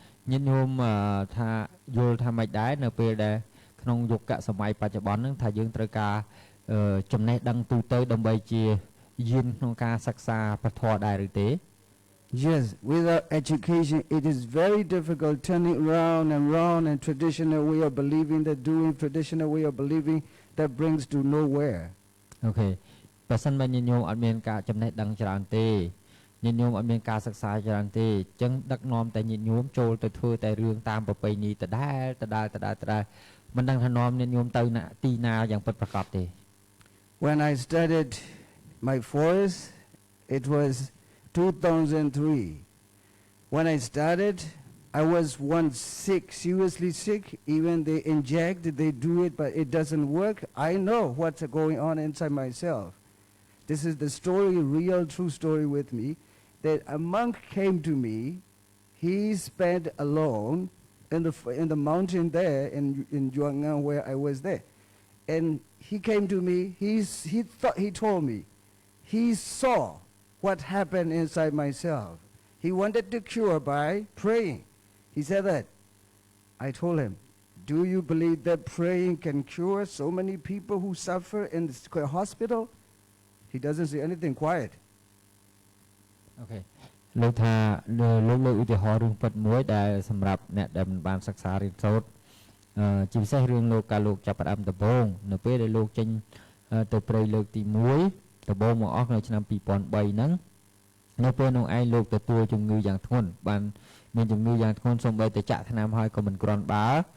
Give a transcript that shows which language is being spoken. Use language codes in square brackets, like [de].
[km] ញាតិញោមថាយល់ថាម៉េចដែរនៅពេលដែលក្នុងយុគសម័យបច្ចុប្បន្នហ្នឹងថាយើងត្រូវការចំណេះដឹងទូទៅដើម្បីជាយានក្នុងការសិក្សាពធដែរឬទេ [en] Yes, without education it is very difficult turning round and traditional way of believing that doing traditional way of believing that brings to nowhere. Okay [km] បើសិនបើញាតិញោមអត់មានការចំណេះដឹងច្រើនទេញាតិញោមអត់មានការសិក្សាច្រើនទេអញ្ចឹងដឹកនាំតែញាតិញោមចូលទៅធ្វើតែរឿងតាមប្រពៃណីដដែលមិនដឹងថានាំញាតិញោមទៅទីណាយ៉ាងពិតប្រាកដទេ [en] When I started my forest, it was 2003. When I started, I was once sick, seriously sick. Even they inject, they do it, but it doesn't work. I know what's going on inside myself. This is the story, real, true story with me, that a monk came to me. He spent alone in the mountain there in Yuangang where I was there. And he came to me, he told me, he saw what happened inside myself. He wanted to cure by praying. He said that. I told him, do you believe that praying can cure so many people who suffer in the hospital? He doesn't say anything, quiet. Okay. [km] លោកថាលោកឧទាហរណ៍រឿងពិតមួយដែលសម្រាប់អ្នកដែលមិនបានសិក្សារៀនសូត្រជាពិសេសរឿងលោកកាលលោកចាប់ផ្ដើមដំបូងនៅពេលដែលលោកចេញទៅព្រៃលើកទី1ដំបូងមកអស់នៅឆ្នាំ2003ហ្នឹងនៅពេលនោះឯងលោកទទួលជំងឺយ៉ាងធ្ងន់បានមានជំងឺយ៉ាងធ្ងន់សូម្បីតែចាក់ថ្នាំហើយក៏មិនគ្រាន់បើ